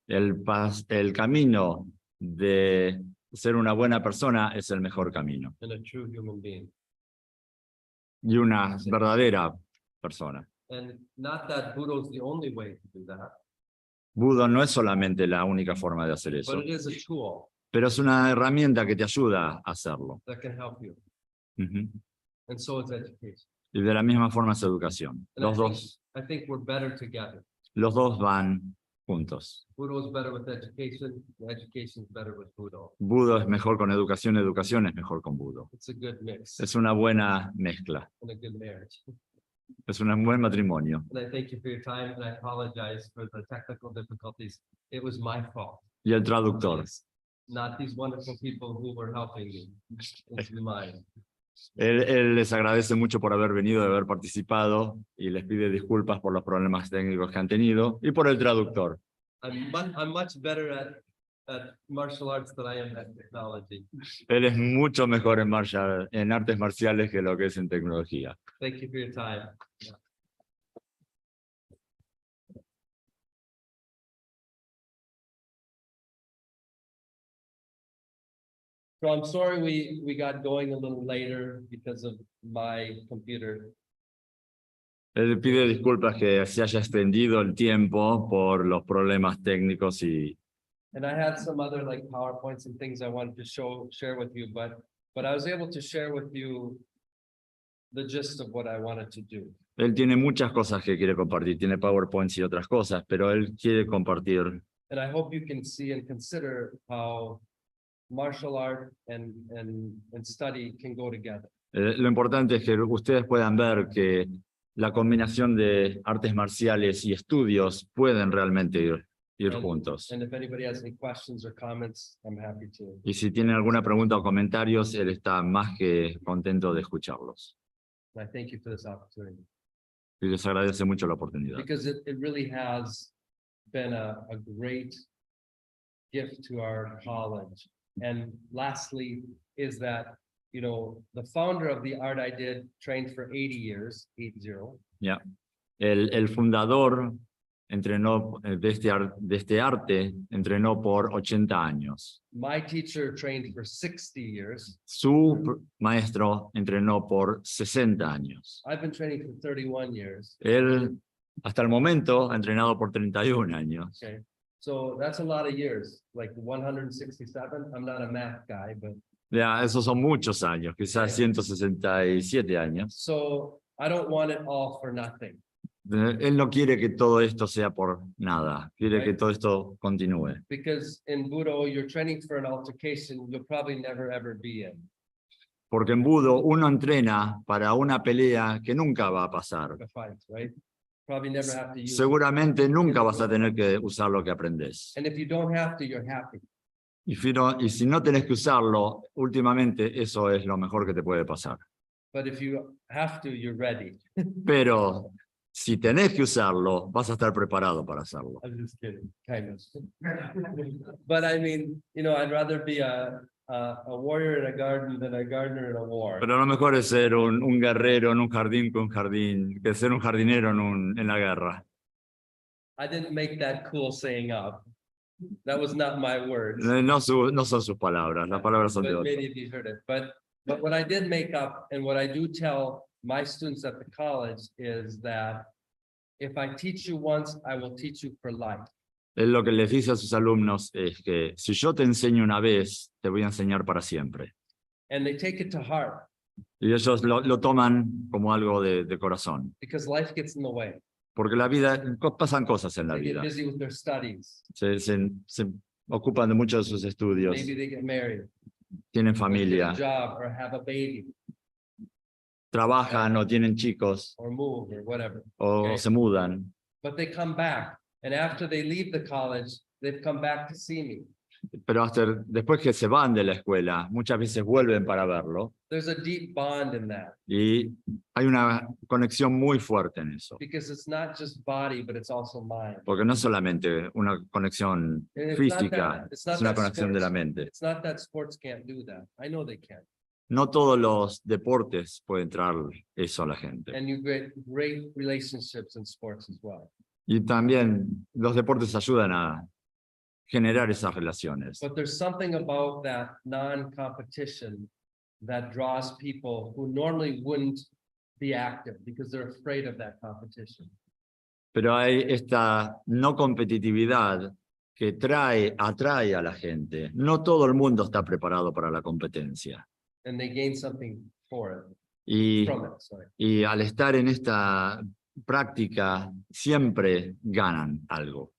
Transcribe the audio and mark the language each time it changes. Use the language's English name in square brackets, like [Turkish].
[Spanish] el camino de ser una buena persona es el mejor camino. [English] And a true human being. [Spanish] Y una verdadera persona. [English] And not that Budo is the only way to do that, [Spanish] Budo no es solamente la única forma de hacer eso, [English] but it is a tool [Spanish] pero es una herramienta que te ayuda a hacerlo. [English] that can help you. Ujú. And so is education. [Spanish] Y de la misma forma es educación. [English] And [Spanish] Los [English] I think we're better together. [Spanish] dos van juntos. [English] Budo is better with education, education is better with Budo. [Spanish] Budo es mejor con educación es mejor con budo. [English] It's a good mix [Spanish] Es una buena mezcla, [English] and a good marriage. [Spanish] es un buen matrimonio. [English] And I thank you for your time and I apologize for the technical difficulties. It was my fault. [Spanish] Y el traductor. [English] Not these wonderful people who were helping me. It's mine. [Spanish] Él les agradece mucho por haber venido, de haber participado y les pide disculpas por los problemas técnicos que han tenido y por el traductor. [English] I'm much better at martial arts than I am at technology. [Spanish] Él es mucho mejor en artes marciales que lo que es en tecnología. [English] Thank you for your time. So I'm sorry we got going a little later because of my computer [Spanish] Él pide disculpas que se haya extendido el tiempo por los problemas técnicos y [English] And I had some other like PowerPoints and things I wanted to share with you, but I was able to share with you the gist of what I wanted to do. [Spanish] él tiene muchas cosas que quiere compartir, tiene PowerPoints y otras cosas, pero él quiere compartir. [English] And I hope you can see and consider how martial art and study can go together. [Spanish] Lo importante es que ustedes puedan ver que la combinación de artes marciales y estudios pueden realmente ir juntos. [English] And if anybody has any questions or comments, I'm happy to. [Spanish] Y si tienen alguna pregunta o comentarios, él está más que contento de escucharlos. [English] And I thank you for this opportunity [Spanish] Y les agradece mucho la oportunidad. [English] because it really has been a great gift to our college. And lastly, is that, you know, the founder of the art I did trained for 80 years, 80. [Spanish] Ya. El fundador entrenó de este arte, entrenó por 80 años. [English] My teacher trained for 60 years. [Spanish] Su maestro entrenó por 60 años. [English] I've been training for 31 years. [Spanish] Él, hasta el momento, ha entrenado por 31 años. [English] Okay, so that's a lot of years, like 167. I'm not a math guy, but [Spanish] Ya, esos son muchos años, quizás 167 años. [English] so I don't want it all for nothing. [Spanish] Él no quiere que todo esto sea por nada, quiere que todo esto continúe. [English] Because in Budo, you're training for an altercation you'll probably never ever be in. [Spanish] Porque en Budo uno entrena para una pelea que nunca va a pasar. [English] A fight, right? Probably never have to use it. [Spanish] Seguramente nunca vas a tener que usar lo que aprendes. [English] And if you don't have to, you're happy. [Spanish] Y si no tenés que usarlo, últimamente eso es lo mejor que te puede pasar. [English] But if you have to, you're ready. [Spanish] Pero si tenés que usarlo, vas a estar preparado para hacerlo. [English] I'm just kidding, kind of. But I mean, you know, I'd rather be a warrior in a garden than a gardener in a war. [Spanish] Pero lo mejor es ser un guerrero en un jardín que ser un jardinero en la guerra. [English] I didn't make that cool saying up. That was not my words. [Spanish] No son sus palabras, las palabras son de [English] But [Spanish] otros. [English] many of you heard it. But what I did make up and what I do tell my students at the college is that if I teach you once, I will teach you for life. [Spanish] Él lo que les dice a sus alumnos es que si yo te enseño una vez, te voy a enseñar para siempre. [English] And they take it to heart [Spanish] Y ellos lo toman como algo de corazón. [English] because life gets in the way. [Spanish] Porque la vida, pasan cosas en la [English] They get [Spanish] vida. [English] busy with their studies. [Spanish] Se ocupan de muchos de sus estudios, [English] Maybe they get married, [Spanish] tienen [English] or get [Spanish] familia, [English] a job, or have a baby, [Spanish] trabajan o tienen chicos [English] or move, or whatever. [Spanish] o [English] Okay. [Spanish] se mudan. [English] But they come back, and after they leave the college, they've come back to see me. [Spanish] Pero después que se van de la escuela, muchas veces vuelven para verlo [English] There's a deep bond in that [Spanish] y hay una conexión muy fuerte en eso. [English] because it's not just body, but it's also mind. [Spanish] Porque no es solamente una conexión [English] And [Spanish] física, [English] it's not [Spanish] es una [English] that [Spanish] conexión de la [English] sports- [Spanish] mente. [English] It's not that sports can't do that. I know they can. [Spanish] No todos los deportes pueden traer eso a la gente. [English] And you get great relationships in sports as well. [Spanish] Y también los deportes ayudan a generar esas relaciones. [English] But there's something about that non-competition that draws people who normally wouldn't be active because they're afraid of that competition. [Spanish] Pero hay esta no competitividad que atrae a la gente. No todo el mundo está preparado para la competencia. [English] And they gain something for it, [Spanish] Y, [English] from it, sorry. [Spanish] y al estar en esta práctica, siempre ganan algo.